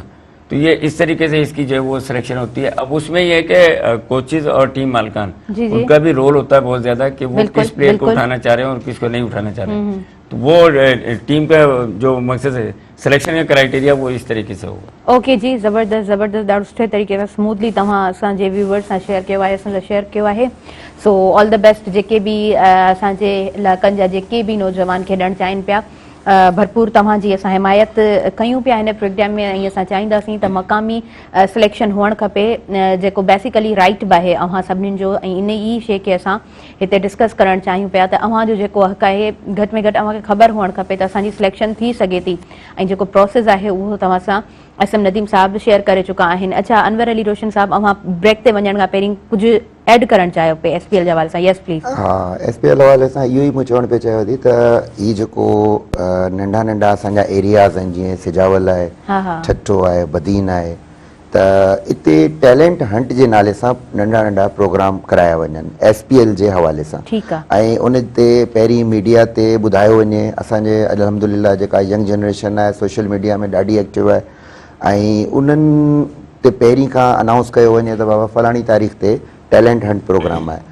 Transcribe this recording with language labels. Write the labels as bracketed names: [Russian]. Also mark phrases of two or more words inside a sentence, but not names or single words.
[Hindi] तो ये इस तरीके से इसकी जो है वो सिलेक्शन होती है। अब उसमें ये है कि कोचेज और टीम मालिकान उनका भी रोल होता है बहुत ज़्यादा कि वो किस प्लेयर को उठाना चाह रहे हैं और किसको नहीं उठाना चाह रहे हैं। तो वो टीम का जो मकसद है सिलेक्शन का क्राइटेरिया वो इस तरीके से होगा। [Sindhi] ओके जी, ज़बरदस्त ज़बरदस्त, ॾाढो सुठे तरीक़े सां स्मूथली तव्हां असांजे व्यूवर्स सां शेयर कयो आहे, असां सां शेयर कयो आहे। [English] so all the best. [Sindhi] जेके बि असांजे इलाइक़नि जा जेके बि नौजवान खेॾणु चाहिनि पिया, भरपूर तव्हांजी असां हिमायत कयूं पिया हिन प्रोग्राम में। ऐं असां चाहींदासीं त मक़ामी सिलेक्शन हुअणु खपे, जेको बेसिकली राइट बि आहे अव्हां सभिनीनि जो। ऐं इन ई शइ खे असां हिते डिस्कस करणु चाहियूं पिया त अव्हांजो जेको हक़ आहे घटि में घटि अव्हांखे ख़बर हुअणु खपे त असांजी सिलेक्शन थी सघे थी। ऐं जेको प्रोसेस आहे उहो तव्हां सां SM नदीम साहब शेयर करे चुका आहिनि। अच्छा अनवर अली रोशन साहब, अव्हां ब्रेक ते वञण खां पहिरीं कुझु ऐड करणु चाहियो पिया SPL जे हवाले सां? [English] yes please. [Sindhi] हाँ, SPL हवाले सां इहो ई मूं चवणु पियो चाहियो थी त हीउ जेको नंढा नंढा असांजा एरियाज़ आहिनि, जीअं सिजावल आहे, ठट्टो आहे, बदीन आहे, त इते [English] talent hunt [Sindhi] जे नाले सां नंढा नंढा प्रोग्राम कराया वञनि SPL जे हवाले सां ठीकु आहे। ऐं उन ते पहिरीं मीडिया ते ॿुधायो वञे। असांजे अल्हम्दुलिल्लाह जेका [English] young generation [Sindhi] आहे [English] social media [Sindhi] में ॾाढी एक्टिव आहे ऐं उन्हनि ते पहिरीं खां अनाउंस कयो वञे त बाबा फलाणी तारीख़ ते [English] talent hunt program [Sindhi] आहे।